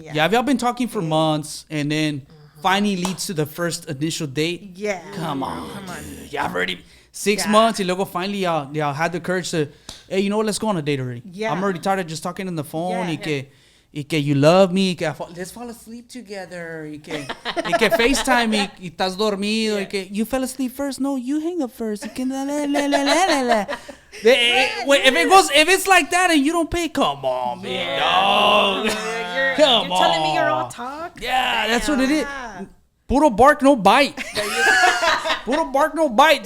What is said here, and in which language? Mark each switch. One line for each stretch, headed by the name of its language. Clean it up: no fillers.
English: Yeah, if y'all been talking for months and then finally leads to the first initial date, Yeah. come on. Y'all already 6 months and
Spanish: luego
English: finally y'all had the courage to, hey, you know what, let's go on a date already. Yeah. I'm already tired of just talking on the phone. Yeah.
Spanish: Y que
English: you love me, let's fall asleep together.
Spanish: Y que FaceTime y estás dormido. Y que
English: you fell asleep first. No, you hang up first.
Spanish: Y que
English: if it's like that and you don't pay, come on, man. No. You're Come telling me you're all on. talk? Yeah, that's what it is.
Spanish: Puro
English: bark, no bite. Puro bark, no bite.